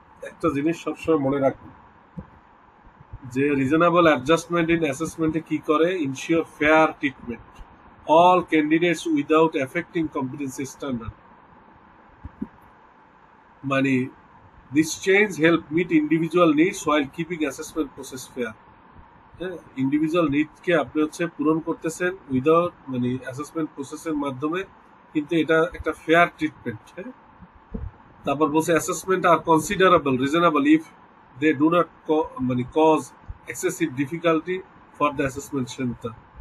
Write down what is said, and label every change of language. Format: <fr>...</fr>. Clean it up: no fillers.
<bn>একটা জিনিস সবসময় মনে রাখবেন যে</bn> <en>Reasonable adjustment in অ্যাসেসমেন্টে কি করে, ensure fair treatment all candidates without affecting competency standard. মানে this change help meet individual needs while keeping assessment process fair.</en> <bn>হ্যাঁ, ইন্ডিভিজুয়াল নিডকে আপনি হচ্ছে পূরণ করতেছেন উইদাউট মানে অ্যাসেসমেন্ট প্রসেসের মাধ্যমে, কিন্তু এটা একটা ফেয়ার ট্রিটমেন্ট। হ্যাঁ, তারপর বলছে</bn> <en>Assessment are considerable reasonable if they do not মানে cause excessive difficulty for the assessment centre.</en>